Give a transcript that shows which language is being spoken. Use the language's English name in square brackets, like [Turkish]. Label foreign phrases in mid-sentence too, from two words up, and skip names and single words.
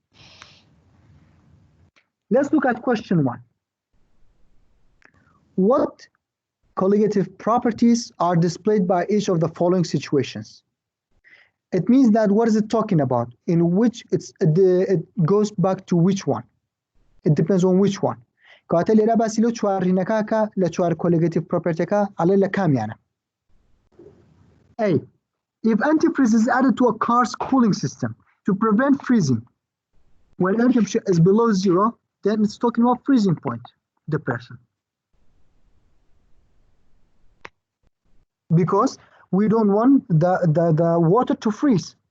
[English] Let's look at question 1. What colligative properties are displayed by each of the following situations? It means that what is it talking about? In which it goes back to which one? It depends on which one. [Central Kurdish] کاتە لێرە باسی لەو چوارڕینەکە لە چوار [English] colligative propertyەکە [Central Kurdish] ئەڵێ لە کامیانە. [English] A. If antifreeze is added to a car's cooling system to prevent freezing when air temperature is below 0, then it's talking about freezing point depression. Because we don't want the water to freeze.